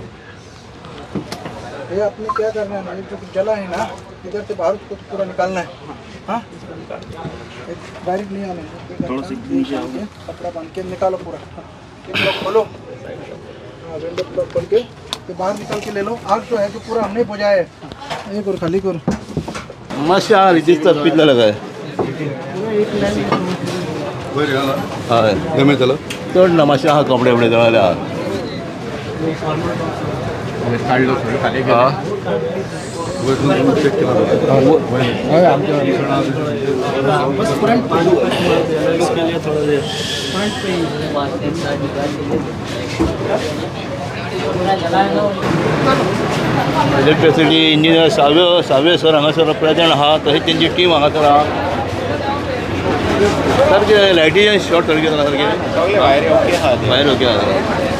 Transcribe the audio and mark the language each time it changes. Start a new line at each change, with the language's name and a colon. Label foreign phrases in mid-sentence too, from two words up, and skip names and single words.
Hindi: ये आपने क्या करना है जो जला है ना इधर से बाहर उसको पूरा निकालना है हाँ डायरेक्ट नहीं आना है थोड़ा सा नीचे आओ कपड़ा बांध के निकालो पूरा ये खोलो हाँ
English: window block
Hindi: खोल के तो बाहर निकाल के ले लो आग जो है जो पूरा हमने बुझाया है ये करो खाली करो
Konkani: मातशें आहा दिसता पितलेलें काय हय जमें जालो चड ना मातशें आहा कपडे बिपडे जळाले आहा काढलो खाली चेक केला
English: electricity engineer
Konkani: सावे सर हांगासर प्रेजेंट आहा तशेंच तेंची टीम हांगासर आहा सारकें लायटीचें
English: short circuit
Konkani: जाला सारकें भायर ओके आहा